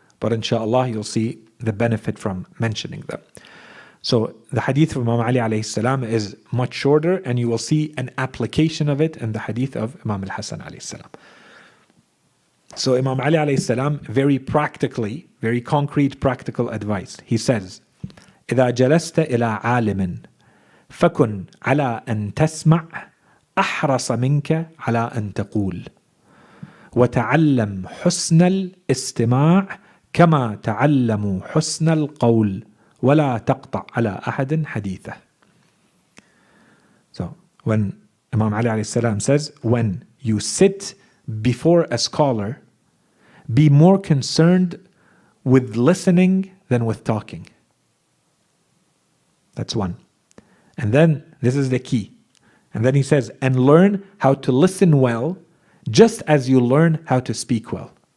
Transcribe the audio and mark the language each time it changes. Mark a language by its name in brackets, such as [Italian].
[English] But inshallah you'll see the benefit from mentioning them. So the hadith of Imam Ali alayhi salam is much shorter, and you will see an application of it in the hadith of Imam al-Hasan alayhi salam. So Imam Ali alayhi salam, very practically, very concrete practical advice. He says, [Arabic] إذا جلست إلى عالم فكن على أن تسمع أحرص منك على أن تقول وتعلم حسن الاستماع كما تعلموا حسن القول ولا تقطع على أحد حديثه. [English] So when Imam Ali alayhi salam says, when you sit before a scholar, be more concerned with listening than with talking. That's one. And then, this is the key. And then he says, and learn how to listen well, just as you learn how to speak well.